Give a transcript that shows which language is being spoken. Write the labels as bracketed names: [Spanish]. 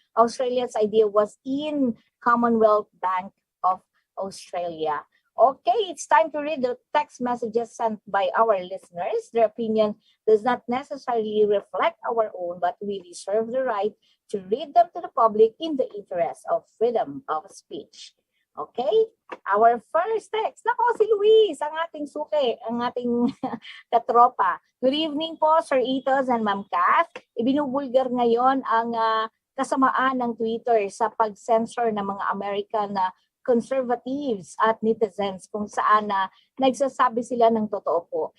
[English] Australia's idea was in Commonwealth Bank of Australia. Okay, it's time to read the text messages sent by our listeners. Their opinion does not necessarily reflect our own, but we reserve the right to read them to the public in the interest of freedom of speech. Okay? Our first text. [Filipino] Nako, si Luis, ang ating suki, ang ating katropa. [English] Good evening po, Sir Itos and Ma'am Kath. [Filipino] Ibinubulgar ngayon ang kasamaan ng Twitter sa pag-censor ng mga [English] American conservatives [Filipino] at netizens kung saan nagsasabi sila ng totoo po.